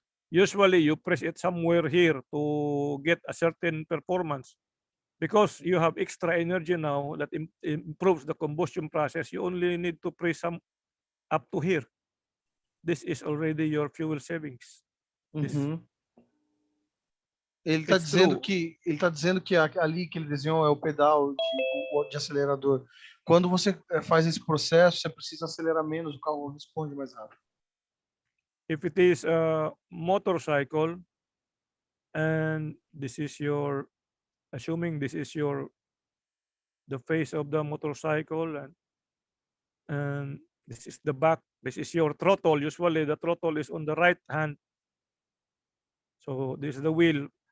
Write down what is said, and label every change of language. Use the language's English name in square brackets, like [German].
[English] Usually you press it somewhere here to get a certain performance. Because you have extra energy now that improves the combustion process, you only need to press some up to here. This is already your fuel savings. [Portuguese] Ele está dizendo que ali que ele desenhou é o pedal de acelerador. Quando você faz esse processo, você precisa acelerar menos, o carro responde mais rápido. [English] If it is a motorcycle, and this is your, assuming this is the face of the motorcycle, and this is the back, this is your throttle. Usually the throttle is on the right hand. So this is the wheel.